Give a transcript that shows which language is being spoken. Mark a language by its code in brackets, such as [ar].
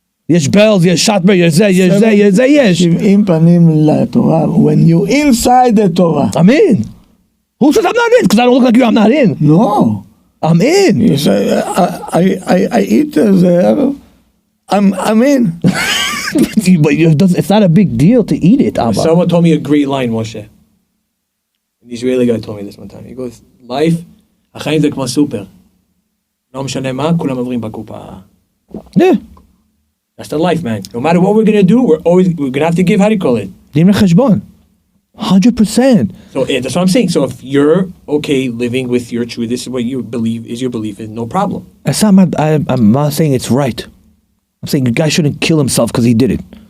[he] יש bells, יש שטבר, יש זה, יש זה, יש זה, יש. [en] 70 [he] פנים לתורה. [en] When you inside the Torah. I'm in. Who says I'm not in? Because I don't look like you, I'm not in. No. I'm in. You say, I eat there. I'm in. But it's not a big deal to eat it, Abba. Someone told me a great line, Moshe. An Israeli guy told me this one time. He goes, life, [he] החיים זה כמו סופר. לא משנה מה, כולם עוברים בקופה. [en] Yeah. That's the life, man. No matter what we're gonna do, we're gonna have to give. How do you call it? Din recheshbon. 100%. So that's what I'm saying. So if you're okay living with your truth, this is what you believe is your belief, is no problem. I'm not saying it's right. I'm saying a guy shouldn't kill himself because he did it.